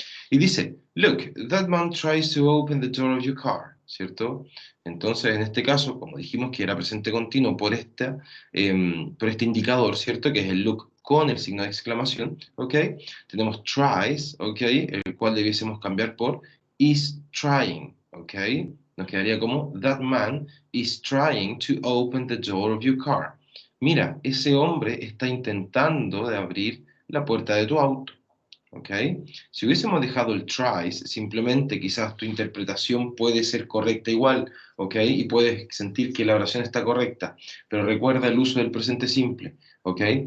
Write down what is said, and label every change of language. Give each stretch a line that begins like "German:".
Spanish: Y dice,
English: look, that man tries to open the door of your car,
Spanish: ¿cierto? Entonces, en este caso, como dijimos que era presente continuo por este indicador, ¿cierto? Que es el look con el signo de exclamación, ¿ok? Tenemos tries, ¿ok? El cual debiésemos cambiar por
English: is trying,
Spanish: ¿ok? Nos quedaría como,
English: that man is trying to open the door of your car.
Spanish: Mira, ese hombre está intentando de abrir la puerta de tu auto. ¿Ok? Si hubiésemos dejado el tries, simplemente quizás tu interpretación puede ser correcta igual, ¿ok? Y puedes sentir que la oración está correcta, pero recuerda el uso del presente simple, ¿ok?